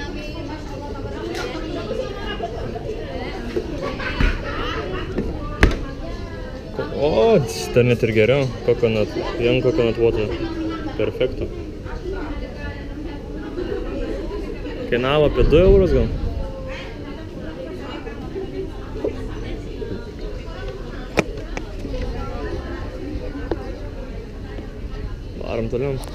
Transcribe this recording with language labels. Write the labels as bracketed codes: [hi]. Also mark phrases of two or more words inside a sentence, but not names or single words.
[lt] O, dar net ir geriau. [en] Young coconut water. [lt] Perfekto. Kainavo apie 2 eurus gal. Varom toliau.